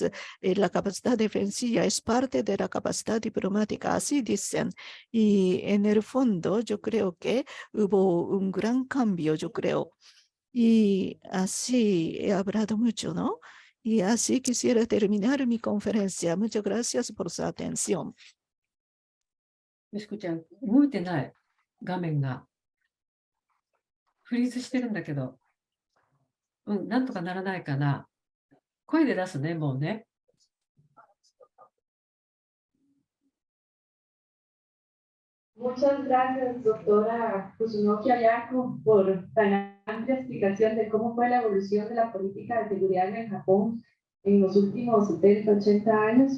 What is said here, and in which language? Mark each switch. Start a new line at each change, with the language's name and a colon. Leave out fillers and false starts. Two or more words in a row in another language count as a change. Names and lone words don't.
Spanish: La capacidad defensiva es parte de la capacidad diplomática, así dicen. Y en el fondo, yo creo que hubo un gran cambio, yo creo. Y así he hablado mucho, ¿no? Y así quisiera terminar mi conferencia. Muchas gracias por su atención.
Japanese: よしこちゃん、動いてない。画面が。フリーズしてるんだけど。なんとかならないかな。声で出すね、もうね。
Spanish: Muchas gracias, doctora Kusunoki Ayako, por tan amplia explicación de cómo fue la evolución de la política de seguridad en el Japón en los últimos 70, 80 años.